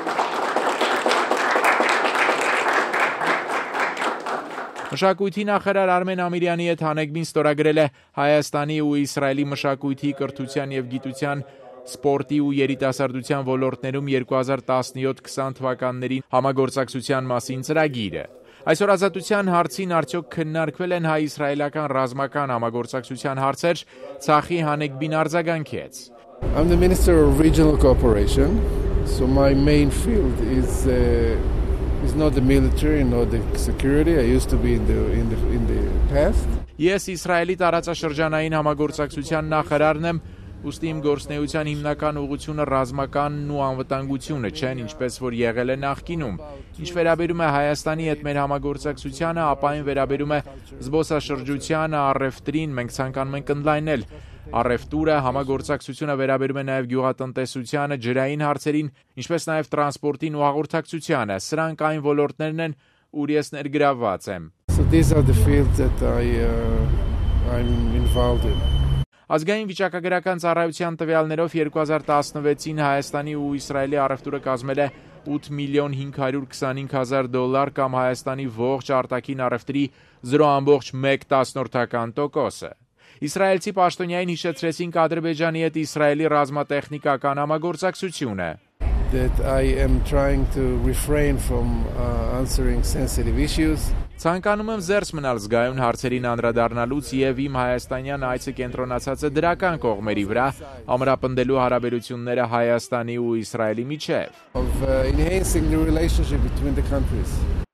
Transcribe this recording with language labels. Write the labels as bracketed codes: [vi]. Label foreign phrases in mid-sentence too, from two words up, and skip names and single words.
[hy] Մշակույթի նախարար Արմեն Ամիրյանի հետ Հանեգբին ստորագրել է Հայաստանի ու Իսրայելի մշակույթի, կրթության եւ գիտության, սպորտի ու երիտասարդության ոլորտներում 2017-20 թվականներին համագործակցության մասին ծրագիրը։ Այսօր Ազատության հարցին արդյոք քննարկվել են հայ-իսրայելական ռազմական համագործակցության հարցեր, Ցախի Հանեգբին արձագանքեց։ [en] I'm the Minister of Regional Cooperation, so my main field is not the military nor the security. I used to be in the past. [hy] Ես Իսրայելի տարածաշրջանային համագործակցության նախարարն եմ, ուստի իմ գործնեության հիմնական ուղղությունը ռազմականն ու անվտանգությունը չեն, ինչպես որ եղել է նախկինում։ Ինչ վերաբերում է Հայաստանի հետ մեր համագործակցությանը, ապա այն վերաբերում է զբոսաշրջությանը, առևտրին, մենք ցանկանում ենք ընդլայնել առևտուրը, համագործակցությունը վերաբերում է նաև գյուղատնտեսությանը, ջրային հարցերին, ինչպես նաև տրանսպորտին ու հաղորդակցությանը։ Սրանք այն ոլորտներն են, ուր ես ներգրավված եմ։ [en] So these are the fields that I'm involved in. [hy] Ազգային վիճակագրական ծառայության տվյալներով 2016-ին Հայաստանի ու Իսրայելի առևտուրը կազմել է $8,525,000 կամ Հայաստանի ողջ արտաքին առևտրի 0.1%-ը։ Իսրայելցի պաշտոնյային հիշեցրեցին Ադրբեջանի հետ Իսրայելի ռազմատեխնիկական համագործակցությունը։ [en] that I am trying to refrain from answering sensitive issues. [hy] Ցանկանում եմ զերծ մնալ զգայուն հարցերին անդրադառնալուց եւ իմ հայաստանյան այցը կենտրոնացած է դրական կողմերի վրա, ամրապնդելու հարաբերությունները Հայաստանի ու Իսրայելի միջեւ. [en] Of enhancing the relationship between the countries.